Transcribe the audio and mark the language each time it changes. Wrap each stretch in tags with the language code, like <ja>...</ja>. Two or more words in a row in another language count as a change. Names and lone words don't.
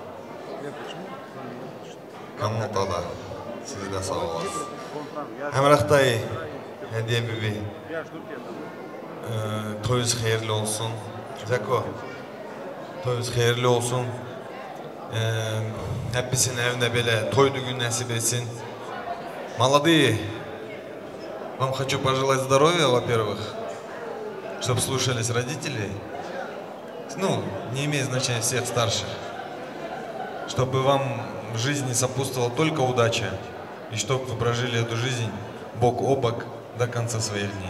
<tr>Kanlıkta da siz de sağ olasın. Emrah dayı, Hediye bibi. Toyunuz hayırlı olsun. Zeko, toyunuz hayırlı olsun. Hepsinin evinde böyle toy gün nasip etsin.</tr> <ru>Молодые, вам хочу пожелать здоровья, во-первых, чтобы слушались родителей, ну, не имеет значения всех старших, чтобы вам в жизни сопутствовала только удача, и чтобы вы прожили эту жизнь бок о бок до конца своих дней.</ru>